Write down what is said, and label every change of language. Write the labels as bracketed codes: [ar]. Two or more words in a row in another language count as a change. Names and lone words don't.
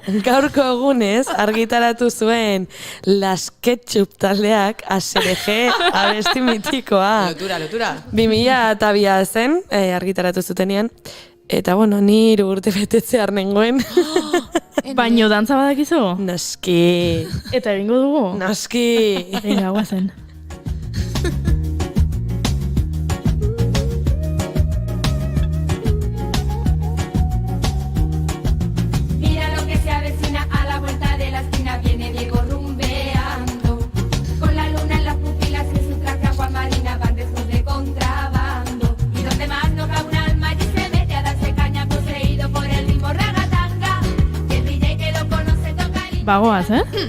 [eu] Gaurko egunez argitaratu zuen Las Ketchup taldeak ASRG abesti mitikoa. Lotura. 2002 zen argitaratu zutenean. Eta ni urte betetzear nengoen. Baino dantza badakizu? Noski. Eta egingo dugu? Noski. Venga, guazen. [es] Mira lo que se avecina a la vuelta de la esquina, viene Diego rumbeando, con la luna en las pupilas y en su traje aguamarina van besos de contrabando, y donde más no cabe un alma allí se mete a darse caña poseído por el ritmo ragatanga, y el DJ que lo conoce toca el